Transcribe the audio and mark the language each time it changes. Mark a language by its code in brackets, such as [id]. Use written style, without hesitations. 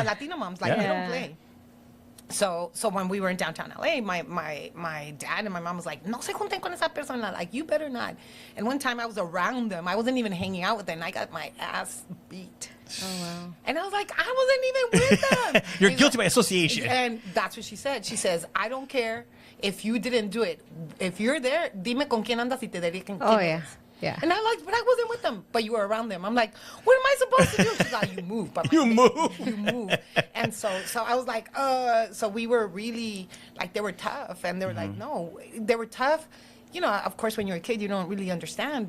[en] the Latino moms, like they don't play. So when we were in downtown LA, my dad and my mom was like, [es] no se junten con esa persona, [en] like you better not. And one time I was around them, I wasn't even hanging out with them, and I got my ass beat. Oh, wow. And I was like, I wasn't even with them. You're He's guilty like- by association. And that's what she said. She says, I don't care if you didn't do it. If you're there, [es] dime con quién andas y te diré quién [en] Oh, [es] eres." [en] yeah. Yeah. And I'm like, but I wasn't with them. But you were around them. I'm like, what am I supposed to do? She's like, you move. But You move. You move. And so I was like, so we were really, like, they were tough. And they were like, no, they were tough. Of course, when you're a kid, you don't really understand.